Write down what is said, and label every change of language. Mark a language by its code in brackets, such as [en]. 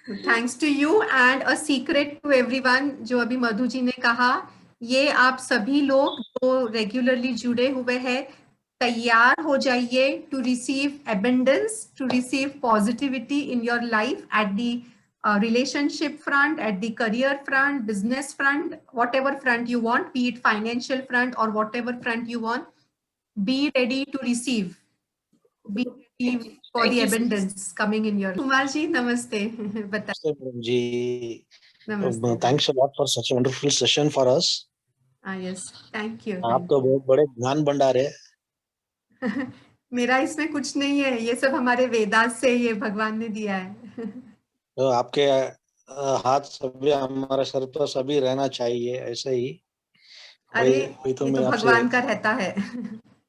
[en] thanks to you and a secret to everyone, [hi] जो अभी मधु जी ने कहा, ये आप सभी लोग जो रेगुलरली जुड़े हुए हैं, तैयार हो जाइए [en] To receive abundance, to receive positivity in your life at the relationship front, at the career front, business front, whatever front you want, be it financial front or whatever front you want, be ready to receive, be ready for the abundance coming in your life. [hi] Kumar ji, namaste. Namaste, madam ji. Namaste. [en] Thanks a lot for such a wonderful session for us. Yes, thank you. [hi] आप तो बहुत बड़े ज्ञान भंडार है। मेरा इसमें कुछ नहीं है, ये सब हमारे वेदास से ये भगवान ने दिया है। तो आपके हाथ सभी हमारे सर पर सभी रहना चाहिए ऐसे ही। अरे ये तो भगवान का रहता है।